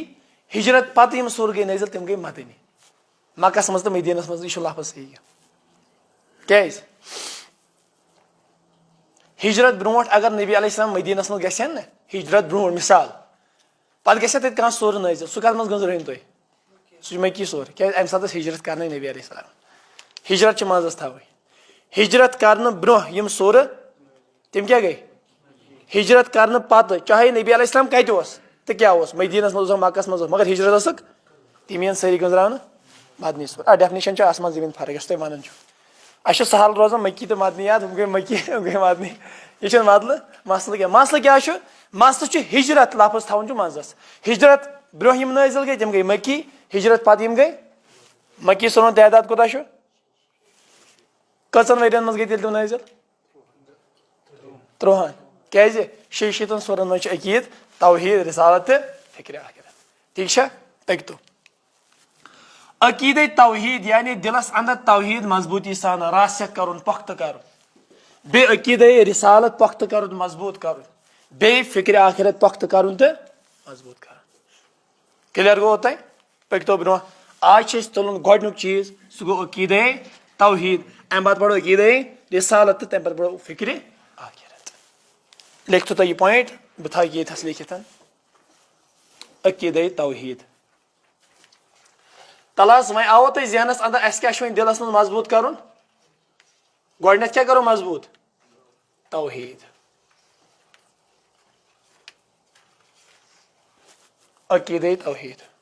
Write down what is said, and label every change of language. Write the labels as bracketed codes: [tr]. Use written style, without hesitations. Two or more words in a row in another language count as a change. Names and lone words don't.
[ks] ہجرت پتہٕ یم سورٕ گٔے نٲزل تِم گٔے مدنی. مکس منٛز تہٕ مدینس منٛز یہِ چھُ لفظ صحیح. کیازِ ہجرت برونٹھ اگر نبی علیہ السلام مدینس منٛز گژھن نا ہجرت برونٹھ مثال پتہٕ گژھِ تتہِ کانٛہہ سورٕ نٲزل سُہ کتھ منٛز گٔنٛزرٲیِن تُہۍ سُہ چھُ مکی سور. کیازِ امہِ ساتہٕ ٲس ہجرت کرنے نبی علیہ السلام. ہجرت چھِ منٛزس تھاوٕنۍ. ہجرت کرنہٕ برونٛہہ یم سورٕ تِم کیٛاہ گٔے ہجرت کرنہٕ پتہٕ چاہے نبی علیہ السلام کتہِ اوس تہٕ کیٛاہ اوس مدینس منٛز اوس مکس منٛز اوس مگر ہجرت ٲسٕکھ تِم یِن سٲری گٔنٛزراونہٕ مدنی سور. ڈیفنیشن چھِ آسمان زٔمیٖن فرق یۄس تُہۍ ونان چھِو. اسہِ چھُ سہل روزان مکی تہٕ مدنی یاد ہُم گٔے مکی ہُم گٔے مدنی. یہ چھُنہٕ مسلہٕ کینٛہہ. مسلہٕ کیٛاہ چھُ مسلہٕ چھُ ہجرت لفظ تھاوُن چھُ منٛزس. ہجرت برونٛہہ یم نٲزل گٔے تِم گٔے مکی. ہجرت پتہٕ یم گٔے مکی سورن تعداد کوٗتاہ چھُ کٔژن ؤرین منٛز گٔے تیٚلہِ تِم نٲزل 3. کیازِ 66 سورن منٛز چھِ عقید توحید رسالت تہٕ فکرِ آخرت. ٹھیک چھا پٔکتو. عقیدے توحید یعنی دلس اندر توحید مضبوطی سان راسخ کرُن پۄختہٕ کرُن. بیٚیہِ عقیدے رسالت پۄختہٕ کرُن مضبوٗط کرُن. بیٚیہِ فکرِ آخرت پۄختہٕ کرُن تہٕ مضبوٗط کرُن. کلیر گوٚو تۄہہِ پٔکتو برونٛہہ. آز چھِ أسۍ تُلُن گۄڈنیُک چیٖز سُہ گوٚو عقیدے توحید. امہِ پتہٕ پرو عقیدے رسالت تہٕ تمہِ پتہٕ پرو فکرِ آخرت. لیکھتو تُہۍ یہِ پویِنٹ بہٕ تھاوٕ ییٚتھس لیکھِتھ عقیدے توحید. تل حظ وۄنۍ آوو تۄہہِ ذہنس اندر اسہِ کیٛاہ چھُ وۄنۍ دلس منٛز مضبوٗط کرُن. گۄڈنیتھ کیٛاہ کرو مضبوٗط توحید. عقیدے توحید.